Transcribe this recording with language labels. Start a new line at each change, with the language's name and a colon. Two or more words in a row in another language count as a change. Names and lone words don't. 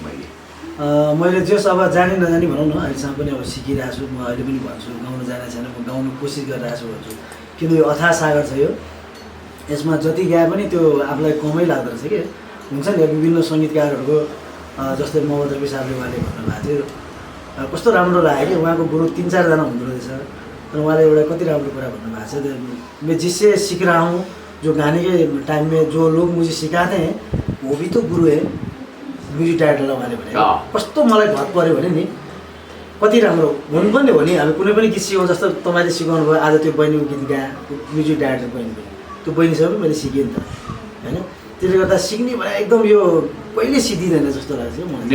Nepali: मैले जस अब जाने नजाने भनौँ न अहिलेसम्म पनि अब सिकिरहेको छु म अहिले पनि भन्छु गाउनु जानेको छैन म गाउनु कोसिस गरिरहेको छु भन्छु किन यो अथाह सागर छ यो यसमा जति गाए पनि त्यो आफूलाई कमै लाग्दो रहेछ कि हुन्छ नि विभिन्न सङ्गीतकारहरूको जस्तै मोहम्मद रफी साहबले उहाँले भन्नुभएको थियो कस्तो राम्रो लाग्यो कि उहाँको गुरु 3-4 जना हुँदो रहेछ तर उहाँले एउटा कति राम्रो कुरा भन्नुभएको छ
Hindi: मैं जिससे सीख रहा हूँ जो गाने के टाइम में जो लोग मुझे सिकाते हैं वो भी तो गुरु है
English: music directorलाई
Nepali: उहाँले भने कस्तो मलाई भर पऱ्यो भने नि कति राम्रो हुनु पनि हो नि हामी कुनै पनि गीत सिकाउँ जस्तो तपाईँले सिकाउनु भयो आज त्यो बहिनीको गीत गाए
English: music director
Nepali: बहिनी पनि त्यो बहिनीसँग पनि मैले सिकेँ नि त होइन त्यसले गर्दा सिक्ने भने एकदम यो कहिले सिद्धिँदैन जस्तो लाग्छ मलाई